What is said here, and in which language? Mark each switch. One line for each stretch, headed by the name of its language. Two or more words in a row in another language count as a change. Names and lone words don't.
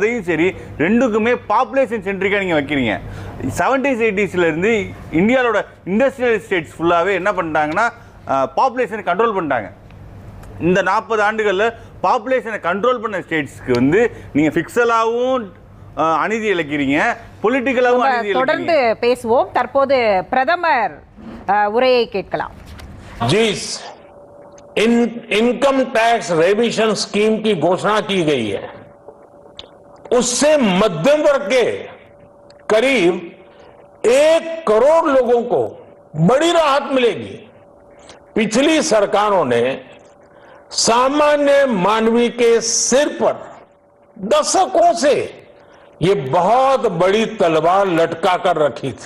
Tamil: அதையும் சரி, ரெண்டுக்குமே
English: population centric
Tamil: நீங்கள் வைக்கிறீங்க. 70s 80sலேருந்து இந்தியாவோட
English: industrial states
Tamil: ஃபுல்லாகவே என்ன பண்ணிட்டாங்கன்னா
English: population control
Tamil: பண்ணிட்டாங்க. இந்த 40 ஆண்டுகளில்
English: population control
Tamil: பண்ண ஸ்டேட்ஸ்க்கு வந்து நீங்கள் ஃபிக்ஸலாகவும் அநீதி இழைக்கிறீங்க, பொலிட்டிக்கலாகவும் அநீதி இழைக்கிறீங்க. தொடர்ந்து பேசுவோம். தற்போது பிரதமர் உரையை கேட்கலாம்.
Hindi: जिस इनकम टैक्स रेविशन स्कीम की घोषणा की गई है, उससे मध्यम वर्ग के करीब 1 करोड़ लोगों को बड़ी राहत मिलेगी. पिछली सरकारों ने सामान्य मानवी के सिर पर दशकों से ये बहुत बड़ी तलवार लटका कर रखी थी.